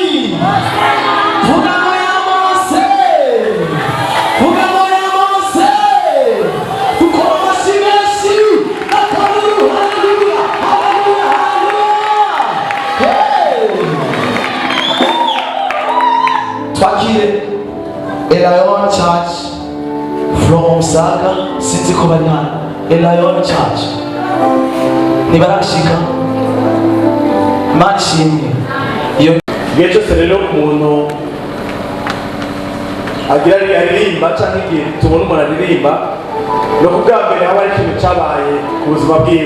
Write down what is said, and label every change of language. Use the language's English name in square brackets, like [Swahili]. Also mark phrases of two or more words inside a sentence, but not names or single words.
[Rundi] Vuga ngo ya Mose. Vuga ngo ya Mose. Dukora amashyi menshi. Haleluya, haleluya, haleluya, haleluya. Twakire Elion Church from Saga sinzi ko bari hano. Elion Church nibarashika mashimwe iyo Igihe cyose rero umuntu agira aririmba cyangwa igihe tubona umuntu aririmba no kubwa mbere haba ari ikintu cyabaye ku buzima bwiwe.